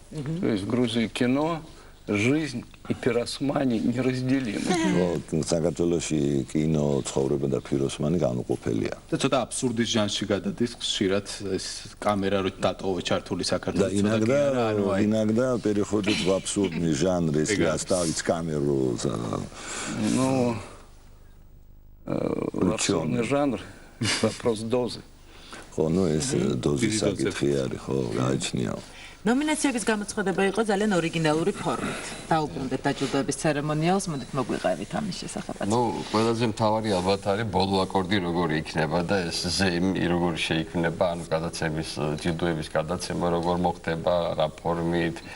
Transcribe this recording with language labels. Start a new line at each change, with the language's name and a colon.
Russian: То есть в Грузии кино, жизнь и пиросмани неразделимы.
Georgian: Вот, საქართველოში კინო, ცხოვრება და პიროსმანი განუყოფელია. და ცოტა აბსურდის ჟანრში გადადის, ხშირად ეს კამერა რო დატოვე ჩართული საქართველოს
Russian: иногда переходит в абсурдный жанр, если оставить камеру. Ну, абсурдный жанр, вопрос дозы.
Georgian: ხო, ну ეს დოზის საკითხი არის, ხო, გააჩნია. ნომინაციების გამოცხადება იყო ძალიან ორიგინალური ფორმით. დაუბრუნდეთ დაჯილდოების ცერემონიალს, მოდით მოგვიყევით ამის შესახებ. ნუ, ყველაზე მთავარი ალბათ არის ბოლო აკორდი როგორი იქნება და ეს ზეიმი როგორი შეიქმნება, ანუ გადაცემის ჯილდოების გადაცემა როგორ მოხდება, რა ფორმით.